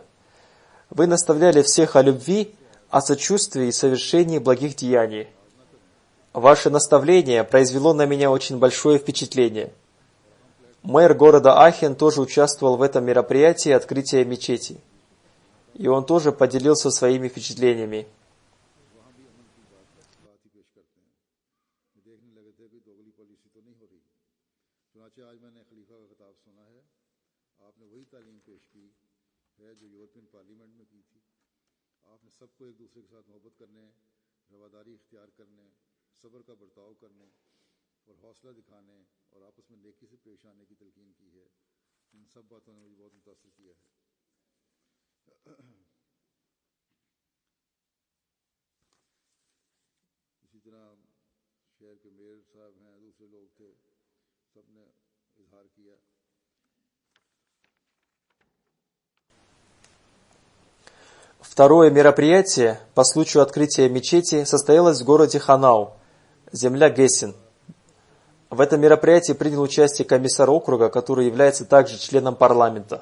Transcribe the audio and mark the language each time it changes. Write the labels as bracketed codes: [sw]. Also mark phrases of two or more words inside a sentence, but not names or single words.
[ru] Вы наставляли всех о любви, о сочувствии и совершении благих деяний. Ваше наставление произвело на меня очень большое впечатление. Мэр города Ахен тоже участвовал в этом мероприятии открытия мечети. И он тоже поделился своими впечатлениями. [ur] سب کو ایک دوسرے کے ساتھ محبت کرنے، رواداری اختیار کرنے، صبر کا برتاؤ کرنے اور حوصلہ دکھانے اور آپس میں نیکی سے پیش آنے کی تلقین کی ہے. ان سب باتوں نے مجھے بہت متاثر کیا ہے۔ اسی طرح شہر کے میئر صاحب ہیں، دوسرے لوگ تھے، سب نے اظہار کیا. [ru] Второе мероприятие по случаю открытия мечети состоялось в городе Ханау, земля Гессен. В этом мероприятии принял участие комиссар округа, который является также членом парламента.